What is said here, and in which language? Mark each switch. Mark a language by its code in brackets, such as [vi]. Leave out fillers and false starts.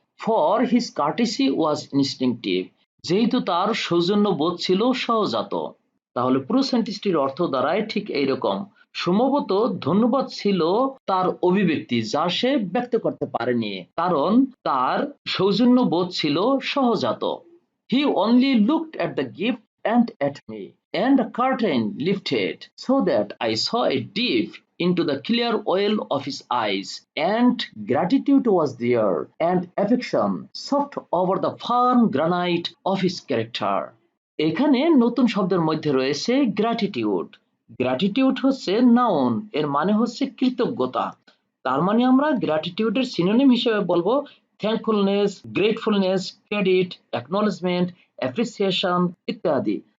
[en] for his courtesy was instinctive, [bn] যেহেতু তার সৌজন্য বোধ ছিল সহজাত। তাহলে পুরো সেন্টেন্সটির অর্থ দাঁড়ায় ঠিক এইরকম, সম্ভবত ধন্যবাদ ছিল তার অভিব্যক্তি যা সে ব্যক্ত করতে পারেনি, কারণ তার সৌজন্য বোধ ছিল সহজাত। [en] He only looked at the gift and at me, and a curtain lifted so that I saw a deep into the clear well of his eyes, and gratitude was there, and affection soft over the firm granite of his character. [bn] এখানে নতুন শব্দের মধ্যে রয়েছে gratitude. Gratitude হচ্ছে noun, এর মানে হচ্ছে কৃতজ্ঞতা। তার মানে আমরা গ্র্যাটিটিউডের সিনোনিম হিসেবে বলবো থ্যাঙ্কফুলনেস, গ্রেটফুলনেস, ক্রেডিট, অ্যাকনলেজমেন্ট, অ্যাপ্রিসিয়েশন ইত্যাদি।